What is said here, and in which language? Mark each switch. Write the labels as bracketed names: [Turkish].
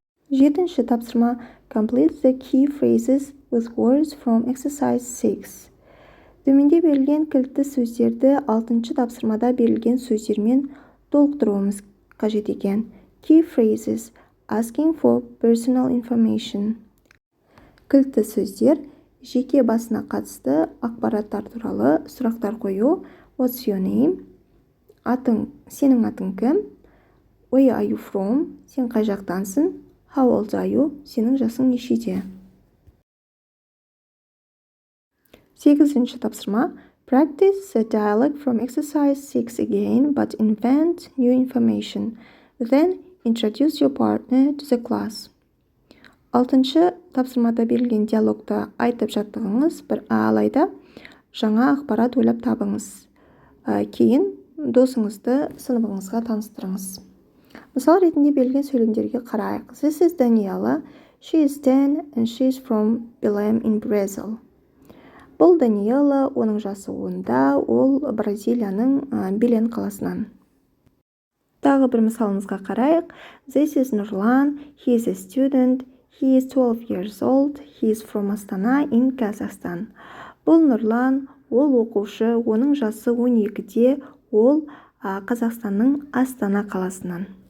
[Kazakh] 7-ші тапсырма [English] complete the key phrases with words from exercise 6. [Kazakh] Төменде берілген кілтті сөздерді 6-шы тапсырмада берілген сөздермен толықтыруымыз қажет екен. [English] Key phrases asking for personal information. [Kazakh] Кілтті сөздер жеке басына қатысты ақпараттар туралы сұрақтар қою. [English] What's your name? [Kazakh] Сенің атың кім? [English] Where are you from? [Kazakh] Сен қай жақтансың? [English] How old are you? [Kazakh] Сенің жасың нешеде? 8-ші тапсырма [English] practice the dialogue from exercise 6 again, but invent new information. Then introduce your partner to the class. [Kazakh] 6-шы тапсырмада берілген диалогты айтып жаттығыңыз, алайда жаңа ақпарат ойлап табыңыз. Кейін досыңызды сыныбыңызға таныстырыңыз. Мысал ретінде берілген сөйлемдерге қарайық. [English] This is Daniela. She is 10 and she is from Belém in Brazil. [Kazakh] Бұл Даниэла, оның жасы 10-да, ол Бразилияның Белен қаласынан. Тағы бір мысалымызға қарайық. [English] This is Nurlan. He is a student. He is 12 years old. He is from Astana in Kazakhstan. [Kazakh] Бұл Нұрлан, ол оқушы, оның жасы 12-де, ол Қазақстанның Астана қаласынан.